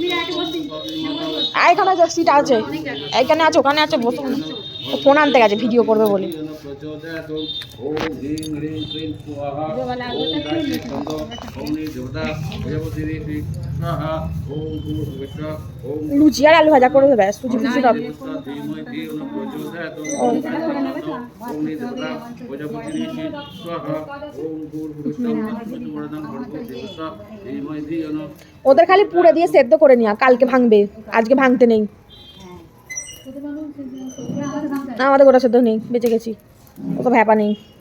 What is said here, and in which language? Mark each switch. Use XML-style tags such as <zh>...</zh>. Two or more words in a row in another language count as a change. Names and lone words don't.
<bn>এখানে যে সিট আছে, এইখানে আছে, ওখানে আছে, বসুন। ও ফোন আনতে গেছে ভিডিও করবে বলে।</bn> <sa>ওম হ্রিং হ্রিং ক্লিং স্বাহা ওম গায়ত্রী ছন্দ অগ্নি দেবতা প্রজাপতি ঋষি স্বাহা ওম ভূর্ভুবস্বঃ ওম</sa> <bn>লুচি আর আলু ভাজা করে দেবে, সুজি ফুজি সব।</bn> <sa>ধীমহি ধিয়ো ন প্রচোদয়াৎ ওম গায়ত্রী ছন্দ অগ্নি দেবতা প্রজাপতি ঋষি স্বাহা ওম ভূর্ভুবস্বঃ তৎসবিতু বর্ণং ভর্গো দেবস্য ধীমহি ধিয়ো ন।</sa> <bn>ওদের খালি পুড়ে দিয়ে সেদ্ধ করে নিয়া, কালকে ভাঙবে, আজকে ভাঙতে নেই। না আমাদের গোটা সেদ্ধ নেই, বেঁচে গেছি, ও তো ভ্যাপা নেই।</bn>